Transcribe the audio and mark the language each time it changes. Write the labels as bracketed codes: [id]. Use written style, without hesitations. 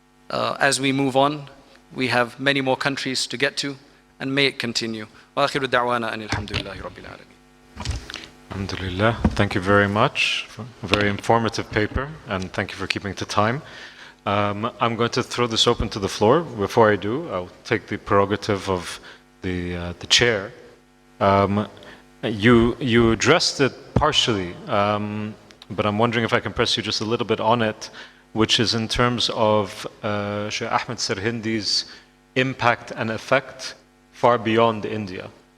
[en] As we move on, we have many more countries to get to, and may it continue. [ar] وآخر دعوانا أن الحمد لله رب العالمين. Alhamdulillah. [en] Thank you very much for a very informative paper, and thank you for keeping to time. I'm going to throw this open to the floor. Before I do, I'll take the prerogative of the chair. You addressed it partially, but I'm wondering if I can press you just a little bit on it, which is in terms of Shaykh Ahmed Sarhindi's impact and effect far beyond India.